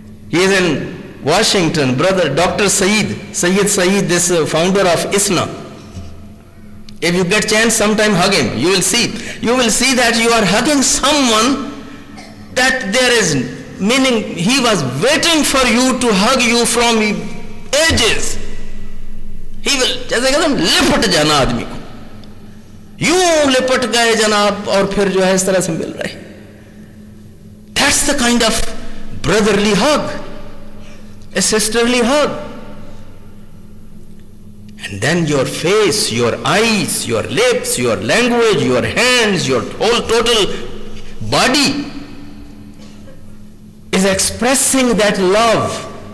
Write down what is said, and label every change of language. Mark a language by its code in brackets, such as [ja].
[en] He is in Washington, brother, Dr. Saeed, this founder of ISNA. If you get chance, sometime hug him. You will see that you are hugging someone that there is, meaning he was waiting for you to hug you from ages. He will, [hi] जैसे कहते हैं, लिपट जाना आदमी को, यूं लिपट गए जनाब, और फिर जो है इस तरह से मिल रहे. [en] That's the kind of brotherly hug, a sisterly hug. And then your face, your eyes, your lips, your language, your hands, your whole total body is expressing that love.